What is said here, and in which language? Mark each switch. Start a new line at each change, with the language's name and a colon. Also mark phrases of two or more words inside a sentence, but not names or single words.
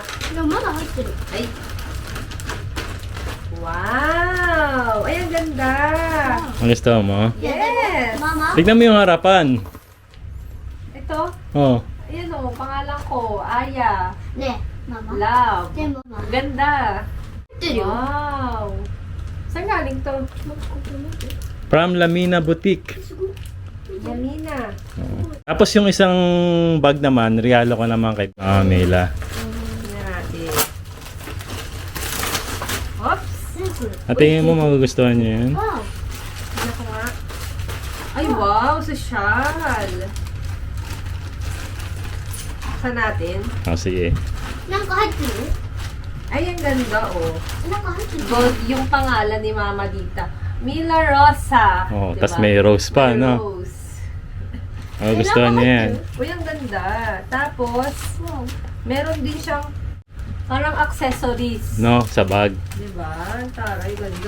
Filipino: Ay. Wow! Ay, ang ganda. Ang gusto mo? Yes! Mama? Tignan mo yung harapan. Ito, Oh. ayan o, pangalan ko, Aya. Ne, Mama. Love. Ne, Mama. Ganda. Ito Wow! Saan galing to? From Lamina Boutique. Yamina. Oo. Tapos yung isang bag naman, regalo ko naman kay Mama Mila. Tingnan natin. Oops! At tingin mo magugustuhan niya yun? Wow. Tingnan ko nga. Ay, wow! Sosyal! Saan natin? Oh, sige.
Japanese: なんか入ってる
Filipino: Ay, ang ganda oh.
Japanese: なんか入ってる
Filipino: Gold yung pangalan ni Mama Dita. Mila Rosa. Oh, Diba? tas may rose pa, May no? Rose. Magugustuhan niya yan. Uy, ang ganda. Tapos, Wow. meron din siyang parang accessories. No, sa bag. Diba? Taray, ganda.